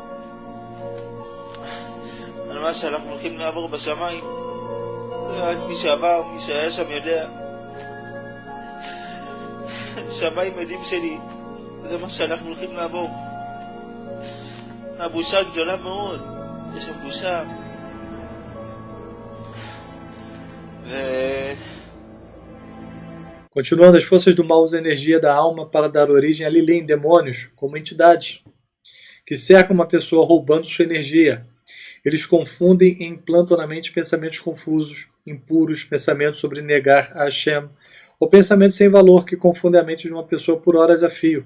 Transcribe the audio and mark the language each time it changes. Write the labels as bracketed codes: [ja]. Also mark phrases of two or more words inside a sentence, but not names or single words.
[he] על מה שאנחנו הולכים לעבור בשמיים, זה רק מי שעבר, מי שהיה שם יודע. שמיים עדים שלי, זה מה שאנחנו הולכים לעבור. הבושה גדולה מאוד, יש שם בושה. [pt] Continuando, as forças do mal usam a energia da alma para dar origem a Lilin, demônios, como entidades, que cercam uma pessoa roubando sua energia. Eles confundem e implantam na mente pensamentos confusos, impuros, pensamentos sobre negar a Hashem, ou pensamentos sem valor que confundem a mente de uma pessoa por horas a fio.